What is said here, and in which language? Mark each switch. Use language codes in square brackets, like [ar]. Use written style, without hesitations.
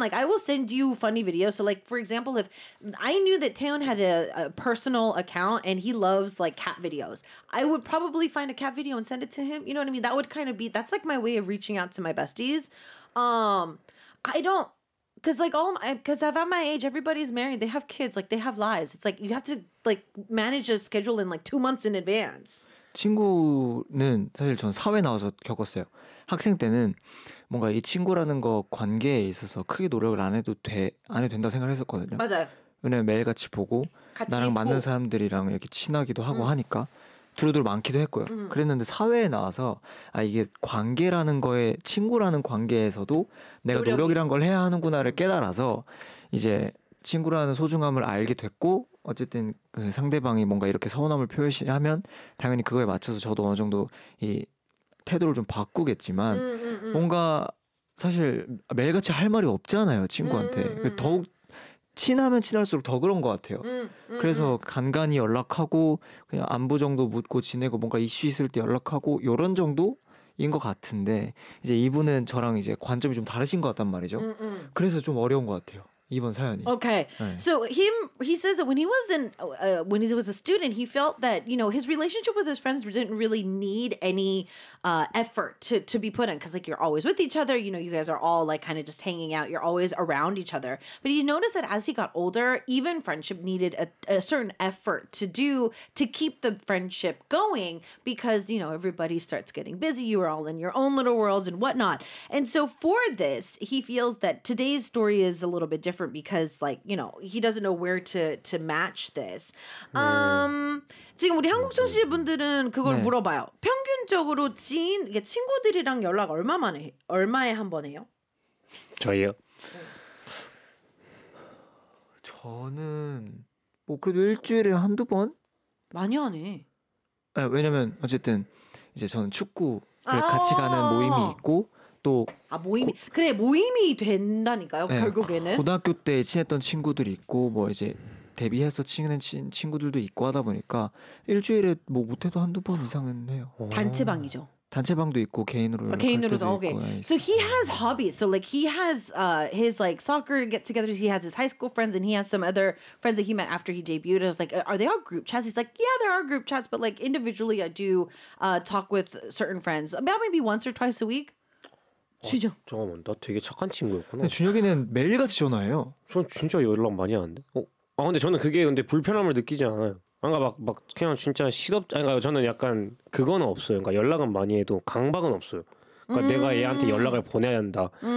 [en] Like I will send you funny videos. So like for example, if I knew that Taeyeon had a personal account and he loves like cat videos, I would probably find a cat video and send it to him. You know what I mean? That would kind of be that's like my way of reaching out to my besties. I don't because like all my because I've at my age, everybody's married. They have kids. Like they have lives. It's like you have to like manage a schedule in like 2 months in advance. [ko] 친구는 사실 전 사회 나와서 겪었어요. 학생 때는 뭔가 이 친구라는 거 관계에 있어서 크게 노력을 안 해도 된다 생각했었거든요. 맞아요. 왜냐면 매일 같이 보고 같이 나랑 있고. 맞는 사람들이랑 이렇게 친하기도 하고 하니까 두루두루 많기도 했고요. 그랬는데 사회에 나와서 아 이게 관계라는 거에 친구라는 관계에서도 내가 노력이란 걸 해야 하는구나를 깨달아서 이제 친구라는 소중함을 알게 됐고 어쨌든 그 상대방이 뭔가 이렇게 서운함을 표시하면 당연히 그거에 맞춰서 저도 어느 정도 이 태도를 좀 바꾸겠지만 뭔가 사실 매일같이 할 말이 없잖아요 친구한테. 더욱 친하면 친할수록 더 그런 것 같아요. 그래서 간간히 연락하고 그냥 안부 정도 묻고 지내고 뭔가 이슈 있을 때 연락하고 이런 정도인 것 같은데 이제 이분은 저랑 이제 관점이 좀 다르신 것 같단 말이죠. 그래서 좀 어려운 것 같아요. 이번 사연이. Okay. 네. [en] So he says that when he was in when he was a student, he felt that, you know, his relationship with his friends didn't really need any effort to be put in, cuz like you're always with each other, you know, you guys are all like kind of just hanging out, you're always around each other. But he noticed that as he got older, even friendship needed a certain effort to do to keep the friendship going, because, you know, everybody starts getting busy, you are all in your own little worlds and whatnot. And so for this, he feels that today's story is a little bit different because, like, you know, he doesn't know where to match this. [ko] 지금 우리 한국 청취자 분들은 그걸 네. 물어봐요. 평균적으로 지인, 이게 친구들이랑 연락 얼마만에 얼마에 한 번해요? 저희요? 저는 뭐 그래도 일주일에 한두 번? 많이 안 해. 네, 왜냐면 어쨌든 이제 저는 축구를 같이 가는 모임이 있고 또 아 모임이 그래 모임이 된다니까요. 네, 결국에는 고등학교 때 친했던 친구들이 있고 뭐 이제 데뷔해서 친한 친구들도 있고 하다 보니까 일주일에 뭐 못해도 한두 번 이상은 해요. 단체방이죠. 단체방도 있고 개인으로 개인으로도 있고. [en] Okay. So he has hobbies. So like he has his like soccer get-togethers. He has his high school friends, and he has some other friends that he met after he debuted. And I was like, are they all group chats? He's like, yeah, there are group chats, but like individually, I do talk with certain friends about maybe once or twice a week. [ko] 진짜? 잠깐만, 나 되게 착한 친구였구나. 근데 준혁이는 매일같이 전화해요. 전 진짜 연락 많이 하는데. 아 근데 저는 그게 근데 불편함을 느끼지 않아요. 뭔가 막 그냥 진짜 시덥지. 그러니까 저는 약간 그거는 없어요. 그러니까 연락은 많이 해도 강박은 없어요. 그러니까 내가 얘한테 연락을 보내야 한다.